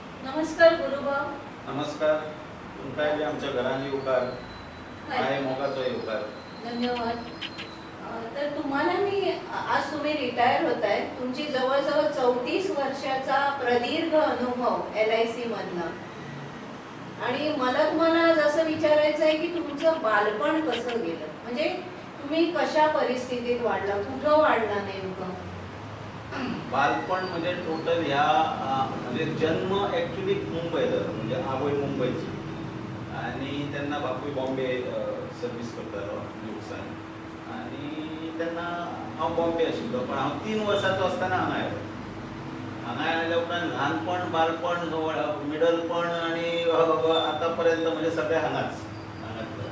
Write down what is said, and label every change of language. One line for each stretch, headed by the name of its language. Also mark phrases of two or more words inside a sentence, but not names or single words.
Konkani: नमस्कार गुरुभाव. नमस्कार. तुमकांय बी आमच्या घरान येवकार. माये मोगाचो येवकार. धन्यवाद.
Marathi: तर तुम्हाला मी आज तुम्ही रिटायर होताय. तुमची जवळजवळ 34 वर्षाचा प्रदीर्घ अनुभव LIC मधला. आणि मला तुम्हाला जसं विचारायचं आहे की तुमचं बालपण कसं गेलं, म्हणजे तुम्ही कशा परिस्थितीत वाढला, कुठं वाढला नेमकं?
Konkani: बालपण म्हणजे टोटल ह्या म्हणजे जन्म ॲक्च्युली मुंबई जालो, म्हणजे आवय मुंबईची आणि त्यांना बापूय बॉम्बे सर्वीस करतालो न्यूक्सान. आणि तेन्ना हांव बॉम्बे आशिल्लो, पण हांव 3 वर्साचो आसतना हांगा आयलो. हांगा आयल्या उपरांत ल्हानपण, बालपण, मिडलपण आणि आतां पर्यंत म्हणजे सगळें हांगाच जालें.